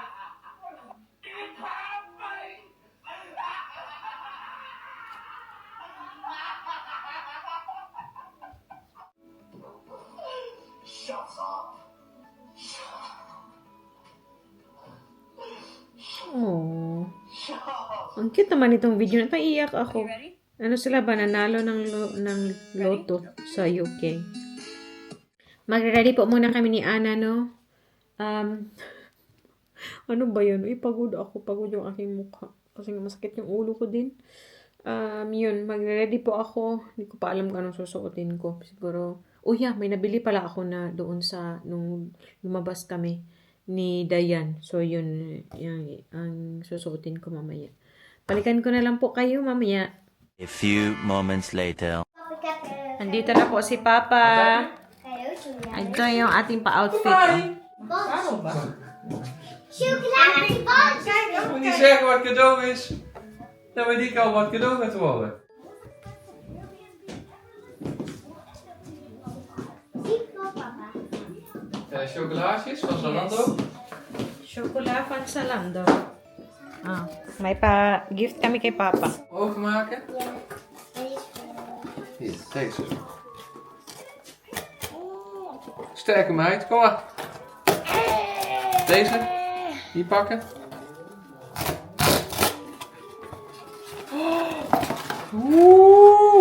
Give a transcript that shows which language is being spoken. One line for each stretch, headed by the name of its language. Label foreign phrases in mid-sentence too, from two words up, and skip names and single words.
English: You can't be. Shut up. Oh, Shut up.
Filipino: ang cute naman itong video na ito. Iiyak ako. Ano sila ba? Nanalo ng loto sa UK. Magre-ready po muna kami ni Ana, no? Ano ba yun? Pagod ako. Pagod yung aking mukha. Kasi masakit yung ulo ko din. Yun. Magre-ready po ako. Hindi ko pa alam kung anong susuotin ko. Siguro, may nabili pala ako na doon sa, nung lumabas kami ni Dayan. So, yun. Yung, ang susuotin ko mamaya. Balikan ko na lang po kayo mamaya.
English: A few moments later. Papa got the
Filipino: Andito na po si Papa.
English: coyote.
Filipino: Ito yung ating pa-outfit. Oh.
Dutch: Chocolade balls. Moet niet zeggen wat cadeau is. Dan weet ik al wat cadeau gaat worden. Zie voor papa. Chocolaatjes van Zalando. Chocolate van Zalando.
Filipino: May pa-gift kami kay Papa.
Dutch: Openmaken. Deze Hier, deze. Sterke meid, kom maar. Deze. Hier pakken. Oeh.